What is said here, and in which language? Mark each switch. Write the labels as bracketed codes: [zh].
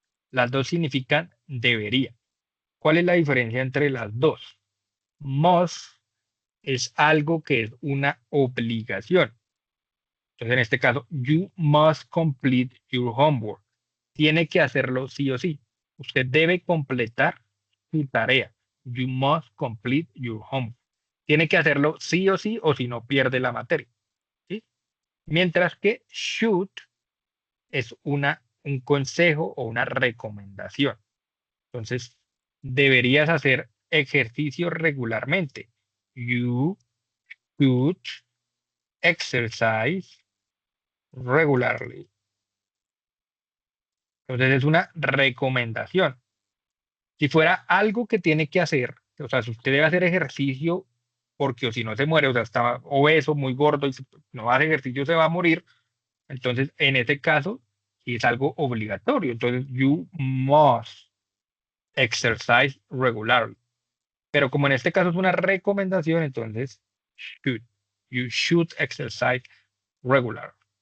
[es] Las dos significan debería. ¿Cuál es la diferencia entre las dos? Must es algo que es una obligación. Entonces, en este caso, [en] you must complete your homework. [es] Tiene que hacerlo sí o sí. Usted debe completar su tarea. [en] You must complete your homework. [es] Tiene que hacerlo sí o si no pierde la materia. ¿Sí? Mientras que should es un consejo o una recomendación. Entonces, deberías hacer ejercicio regularmente. [en] You should exercise regularly. [es] Entonces, es una recomendación. Si fuera algo que tiene que hacer, o sea, si usted debe hacer ejercicio porque o si no se muere, o sea, está obeso, muy gordo y no hace ejercicio se va a morir, entonces en ese caso sí es algo obligatorio. [en] Entonces, you must exercise regularly. [es] Pero como en este caso es una recomendación, entonces should. [en] You should exercise regularly.